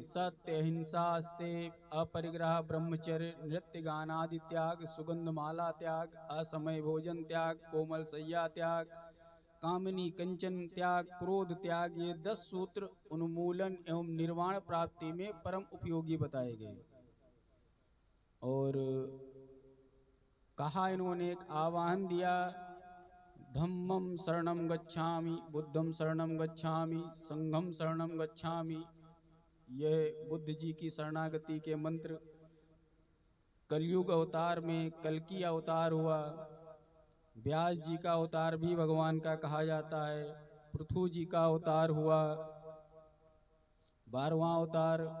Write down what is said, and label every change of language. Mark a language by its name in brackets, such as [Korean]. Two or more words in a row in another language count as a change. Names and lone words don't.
[Hindi] सत्य, अहिंसा, अस्तेय, अपरिग्रह, ब्रह्मचर्य, नृत्य गानादि त्याग, सुगंध माला त्याग, असमय भोजन त्याग, कोमल सैया त्याग, कामिनी कंचन त्याग, क्रोध त्याग। ये 10 सूत्र उन्मूलन एवं निर्वाण प्राप्ति में परम उपयोगी बताए गए। और कहा इन्होंने एक आह्वान दिया, [Pali] धम्मं शरणं गच्छामि, बुद्धं शरणं गच्छामि, संघं शरणं गच्छामि। [Hindi] यह बुद्ध जी की शरणागति के मंत्र। कलयुग अवतार में कल्कि अवतार हुआ। व्यास जी का अवतार भी भगवान का कहा जाता है। पृथु जी का अवतार हुआ 12वां अवतार।